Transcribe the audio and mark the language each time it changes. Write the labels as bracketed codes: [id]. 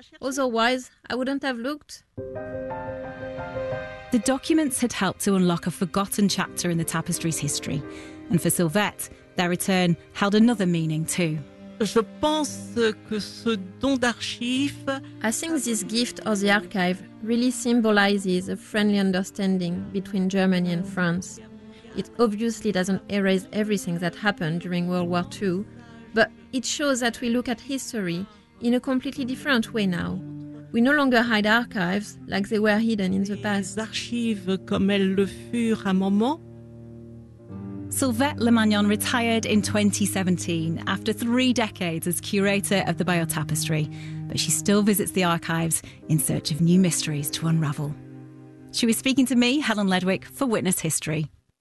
[en] Otherwise, I wouldn't have looked. The documents had helped to unlock a forgotten chapter in the tapestry's history. And for Sylvette, their return held another meaning too. [fr] Je pense que ce don d'archives. [en] I think this gift of the archive really symbolizes a friendly understanding between Germany and France. It obviously doesn't erase everything that happened during World War II, but it shows that we look at history in a completely different way now. We no longer hide archives like they were hidden in the past. [fr] Les archives comme elles le furent à un moment. [en] Sylvette Lemagnon retired in 2017 after 3 decades as curator of the Bayeux Tapestry, but she still visits the archives in search of new mysteries to unravel. She was speaking to me, Helen Ledwick, for Witness History.